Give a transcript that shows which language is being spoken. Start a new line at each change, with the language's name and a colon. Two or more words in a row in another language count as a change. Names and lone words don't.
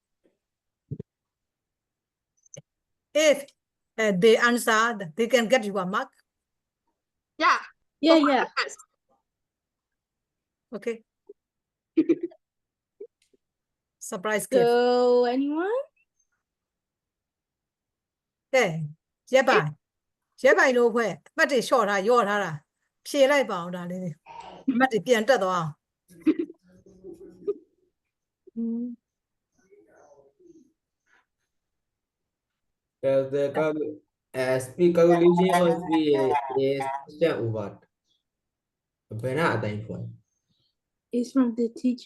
English: If they answer, they can get you a mark. Yeah. Yeah. Okay. Surprise gift. So anyone? Okay.
Burmese: ရက်ပိုင်လို့ဖွဲ့မှတ်တွေလျှော့ထားရော့ထားတာဖြေလိုက်ပါအောင်ဒါလေးမှတ်တွေပြန်တက်သွားအောင်
English: The speed calculation of speed is distance over. It's from the teacher.